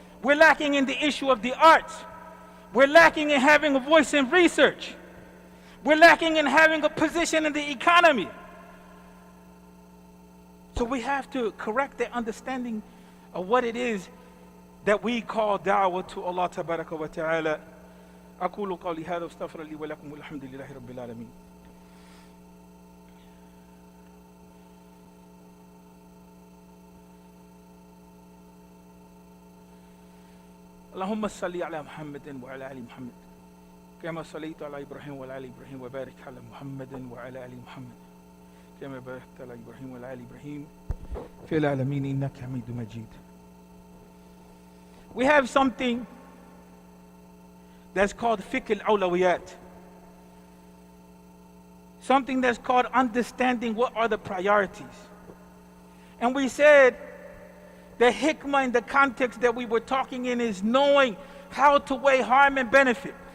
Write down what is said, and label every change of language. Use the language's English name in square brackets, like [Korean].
[English] We're lacking in the issue of the arts. We're lacking in having a voice in research. We're lacking in having a position in the economy. So we have to correct the understanding of what it is that we call da'wah to Allah tabaraka wa ta'ala. [Arabic] أقول قولي هذا واستغفر لي ولكم والحمد لله رب العالمين. اللهم صل على محمد وعلى آل محمد كما صليت على إبراهيم وعلى آل إبراهيم وبارك على محمد وعلى آل محمد كما باركت على إبراهيم وعلى آل إبراهيم في العالمين إنك حميد مجيد. [English] We have something that's called fiqh al-awlawiyat. Something that's called understanding what are the priorities. And we said the hikmah in the context that we were talking in is knowing how to weigh harm and benefit.